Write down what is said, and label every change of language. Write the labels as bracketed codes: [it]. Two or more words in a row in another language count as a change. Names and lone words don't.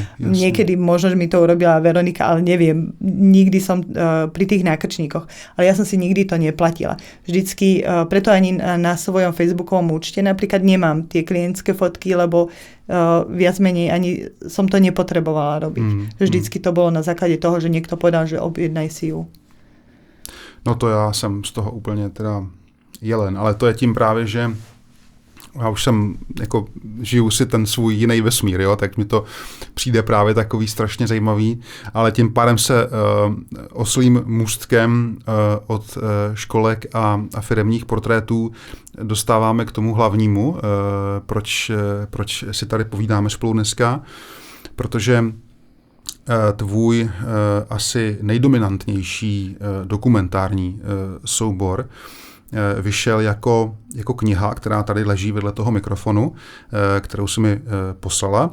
[sk] Niekedy možno, že mi to urobila Veronika, ale neviem. Nikdy som pri tých nákrčníkoch. Ale ja som si nikdy to neplatila. Vždycky, preto ani na svojom facebookovom účte napríklad nemám tie klientské fotky, lebo viac menej ani som to nepotrebovala robiť. Vždycky to bolo na základe toho, že niekto povedal, že objednaj si ju. [cs] No to já jsem z toho úplně teda jelen, ale to je tím právě, že já už jsem, jako žiju si ten svůj jiný vesmír, jo, tak mi to přijde právě takový strašně zajímavý, ale tím pádem se oslým můstkem od školek a firemních portrétů dostáváme k tomu hlavnímu, proč si tady povídáme spolu dneska, protože tvůj asi nejdominantnější dokumentární soubor vyšel jako kniha, která tady leží vedle toho mikrofonu, kterou si mi poslala.